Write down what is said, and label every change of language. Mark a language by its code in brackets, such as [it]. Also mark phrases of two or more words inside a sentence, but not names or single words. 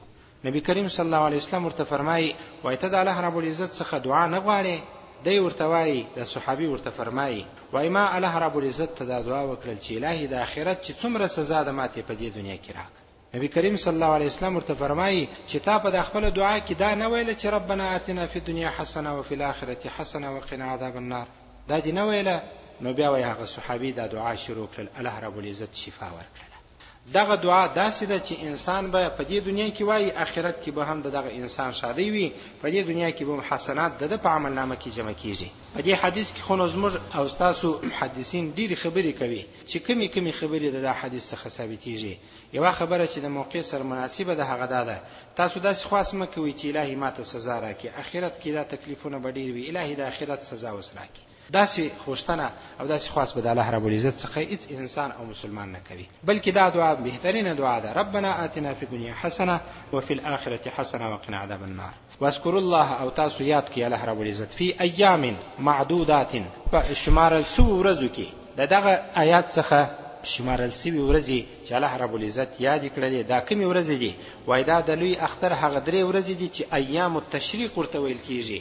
[ps] نبی کریم صلی الله علیه وسلم ورته فرمایي وایي ته د الله رب العزت څخه دعا نه غواړې؟ دی ورته وایي، د صحابي ورته فرمایي وایي ما الله رب العزت ته دا دعا وکړل چې الهي د آخرت چې څومره سزا ده ماته په دې دنیا کې راکړه. نبی کریم صلی الله علیه وسلم ورته فرمایي چې تا په د خپل دعا کې دا نه ویله چې [ar] ربنا آتنا فی الدنیا حسنه وفي الآخرة حسنه وقنا عذاب النار، [ps] دا دې نه ویله؟ نو بیا وایي هغه صحابي دا دعا شروع کړل، الله رب العزت شفا ورکړله. دغه دعا داسې ده چې انسان به په دې دنیا کې وایي، آخرت کې به هم دغه انسان شادی وي، په دې دنیا کې به حسنات د په عمل نامه کې جمع کیږي. په دې حدیث کې خو نو زموږ او ستاسو محدثین ډېرې خبرې کوي چې کمی خبرې د حدیث څخه ثابتېږي. یوه خبره چې د موقع سره مناسبه ده هغه دا ده، تاسو داسې خواست مه کوئ چې الهي ماته سزا راکړي، آخرت کې دا تکلیفونه به ډېر وي، الهي د آخرت سزا اوس راکړي. داسې خوشتنه او داسې خواست به د الله رب العزت څخه هیڅ انسان او مسلمان نه کوي، بلکې دا دعا بهترینه دعا ده، [ar] ربنا آتنا فی الدنیا حسنه وفي الآخرة حسنه وقنا عذاب النار. واذكروا الله [ps] او تاسو یاد کړئ الله رب العزت [ar] فی ایام معدودات، [ps] په شمارل سوو ورځو کې. د دغه آیات څخه شمارل سوي ورځې چې الله رب العزت یاد کړلې دا کومې ورځې دي؟ وایي دا د لوی اختر هغه 3 ورځې دي چې [ar] ایام التشریق [ps] ورته ویل کیږي.